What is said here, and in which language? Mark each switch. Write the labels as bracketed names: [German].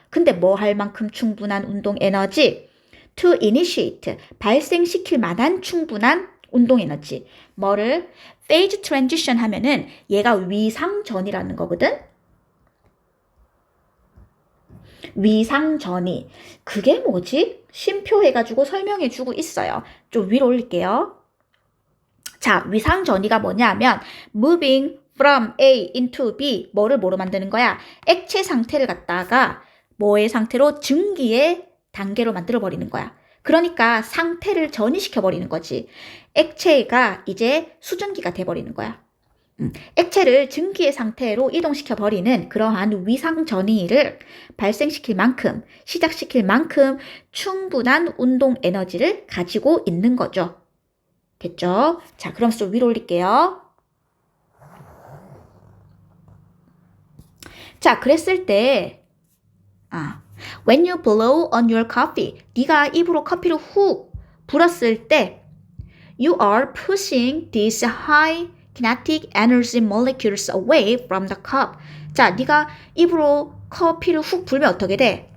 [Korean] 근데 뭐 할 만큼 충분한 운동 에너지? [English] To initiate, [Korean] 발생시킬 만한 충분한 운동 에너지. 뭐를? [English] phase transition [Korean] 하면은 얘가 위상전이라는 거거든? 위상전이. 그게 뭐지? 쉼표해가지고 설명해주고 있어요. 좀 위로 올릴게요. 자, 위상전이가 뭐냐면 [English] moving from A into B. [Korean] 뭐를 뭐로 만드는 거야? 액체 상태를 갖다가 뭐의 상태로? 증기의 단계로 만들어버리는 거야. 그러니까 상태를 전이시켜버리는 거지. 액체가 이제 수증기가 돼버리는 거야. 액체를 증기의 상태로 이동시켜버리는 그러한 위상전이를 발생시킬 만큼, 시작시킬 만큼 충분한 운동 에너지를 가지고 있는 거죠. 됐죠? 자, 그럼 좀 위로 올릴게요. 자, 그랬을 때 [English] when you blow on your coffee, [Korean] 네가 입으로 커피를 훅 불었을 때 [English] you are pushing these high kinetic energy molecules away from the cup. [Korean] 자, 네가 입으로 커피를 훅 불면 어떻게 돼?